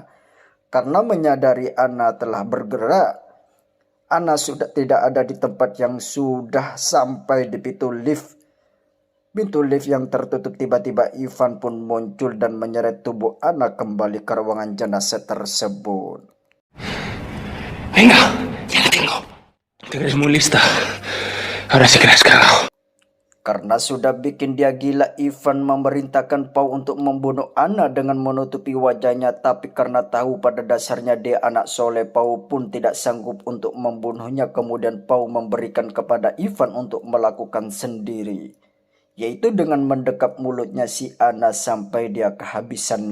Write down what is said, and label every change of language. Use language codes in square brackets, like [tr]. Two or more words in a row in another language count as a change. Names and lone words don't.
[id] Karena menyadari Ana telah bergerak, Ana sudah tidak ada di tempat yang sudah sampai di pintu lift. Pintu lift yang tertutup, tiba-tiba Ivan pun muncul dan menyeret tubuh Ana kembali ke ruangan jenazah tersebut. [es] Venga, ya la tengo. Te crees muy lista. Ahora sí que la has cagado. [id] Karena sudah bikin dia gila, Ivan memerintahkan Pau untuk membunuh Ana dengan menutupi wajahnya. Tapi karena tahu pada dasarnya dia anak soleh, Pau pun tidak sanggup untuk membunuhnya. Kemudian Pau memberikan kepada Ivan untuk melakukan sendiri, yaitu dengan mendekap mulutnya si Ana sampai dia kehabisan